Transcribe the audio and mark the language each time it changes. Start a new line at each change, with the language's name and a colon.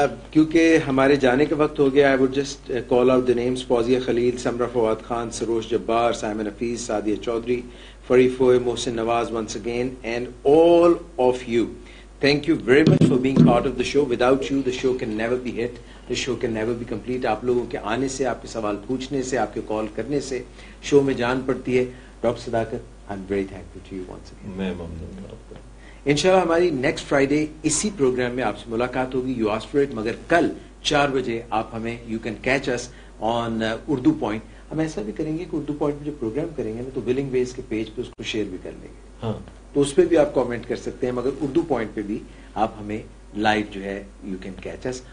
Urdu: کیونکہ ہمارے جانے کا وقت ہو گیا,
English: I would just call out the names: Fauzia Khalil, Samra Fawad Khan, Sarosh Jabbar, Simon Hafeez, Sadia Chaudhry, فری فوئے, Mohsin Nawaz once again, and all of you. Thank you very much for being part of the show. Without you, the show can never be hit. The show can never be complete.
Urdu: آپ لوگوں کے آنے سے, آپ کے سوال پوچھنے سے, آپ کے کال کرنے سے شو میں جان پڑتی ہے.
English: Doctor Sadaqat, I'm very thankful to you once again.
Urdu: میں ممنون ہوں آپ کا. انشاءاللہ ہماری نیکسٹ فرائیڈے اسی پروگرام میں آپ سے ملاقات ہوگی,
English: You ask for it.
Urdu: مگر کل 4 بجے آپ ہمیں,
English: you can catch us on
Urdu: Urdu point. ہم ایسا بھی کریں گے کہ اردو پوائنٹ میں جو پروگرام کریں گے نا, تو ولنگ ویز کے پیج پہ اس کو شیئر بھی کر لیں گے. ہاں, تو اس پہ بھی آپ کامنٹ کر سکتے ہیں, مگر اردو پوائنٹ پہ بھی آپ ہمیں لائیو جو ہے
English: You can catch us.